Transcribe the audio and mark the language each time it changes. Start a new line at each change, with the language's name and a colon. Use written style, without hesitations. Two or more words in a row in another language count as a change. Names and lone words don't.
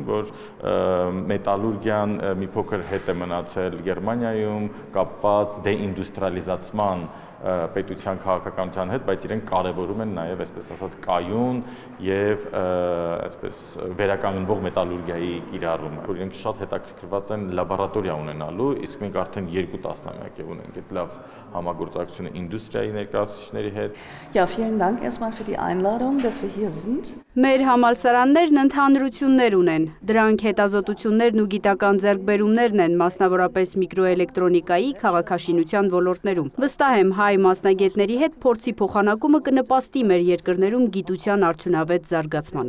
Armenian: որ մետալուրգիան մի փոքր հետ է մնացել Գերմանիայում, կապված դեինդուստրիալիզացման պետության քաղաքականության հետ, բայց իրենք կարևորում են նաև, այսպես ասած, կայուն եւ այսպես վերականգնվող մետալուրգիայի կիրառումը, որ իրենք շատ հետաքրքրված են լաբորատորիա ունենալու, իսկ մենք արդեն 2 տասնամյակ ունենք այդ լավ համագործակցությունը ինդուստրիայի ներկայացուցիչների հետ։
German: Ja, vielen Dank erstmal für die Einladung, dass wir hier sind.
Armenian: Մեր համալսարաններն ընդհանրություններ ունեն։ Դրանք հետազոտություններն ու գիտական ձեռքբերումներն են, մասնավորապես միկրոէլեկտրոնիկայի, քաղաքաշինության ոլորտներում։ Վստահ եմ, հայ մասնագետների հետ փորձի փոխանակումը կնպաստի մեր երկրներում գիտության արդյունավետ զարգացմանը։